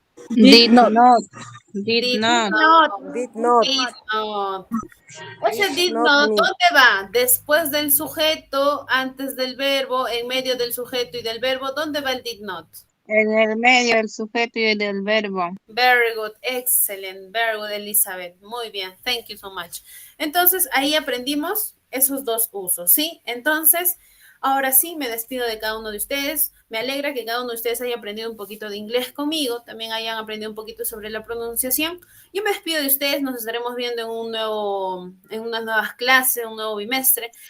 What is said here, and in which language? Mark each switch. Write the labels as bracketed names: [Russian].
[English] Did not. not. Did Did not. Not. Did not. Did not. Ese Did did not me. [Spanish] ¿dónde va? Después del sujeto, antes del verbo, en medio del sujeto y del verbo. ¿Dónde va el did not? En el medio del sujeto y del verbo. [English] Very good, excellent, very good, Elizabeth. [Spanish] Muy bien, [English] thank you so much. [Spanish] Entonces, ahí aprendimos esos dos usos, ¿sí? Entonces, ahora sí, me despido de cada uno de ustedes. Me alegra que cada uno de ustedes haya aprendido un poquito de inglés conmigo, también hayan aprendido un poquito sobre la pronunciación. Yo me despido de ustedes, nos estaremos viendo en unas nuevas clases, un nuevo bimestre.